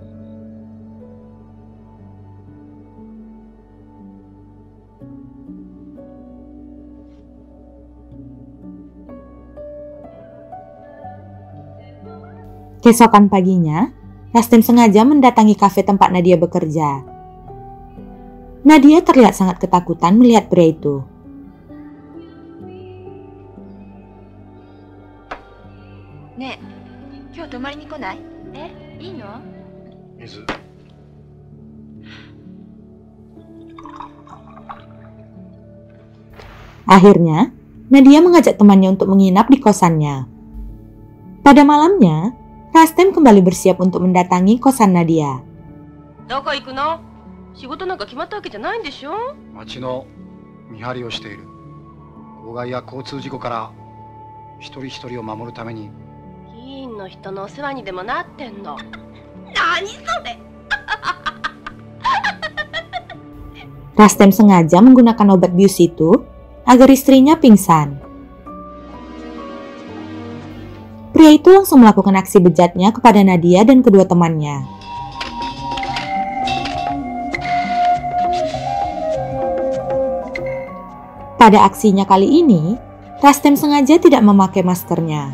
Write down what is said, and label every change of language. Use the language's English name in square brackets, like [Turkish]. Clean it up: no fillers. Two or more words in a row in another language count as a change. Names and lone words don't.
[Indonesian] Keesokan paginya, Rastem sengaja mendatangi kafe tempat Nadia bekerja. Nadia terlihat sangat ketakutan melihat pria itu. [Japanese] Ne, 今日泊まりに来ない？いいの？水。 [Indonesian] Akhirnya, Nadia mengajak temannya untuk menginap di kosannya. Pada malamnya, Rastem kembali bersiap untuk mendatangi kosan Nadia. [Japanese] どこ行くの？仕事なんか決まったわけじゃないんでしょ？町の見張りをしている。公害や交通事故から一人一人を守るために。議員の人のお世話にでもなってんの？何それ? [Indonesian] Rastem sengaja menggunakan obat bius itu agar istrinya pingsan. Pria itu langsung melakukan aksi bejatnya kepada Nadia dan kedua temannya. Pada aksinya kali ini, Rastem sengaja tidak memakai maskernya.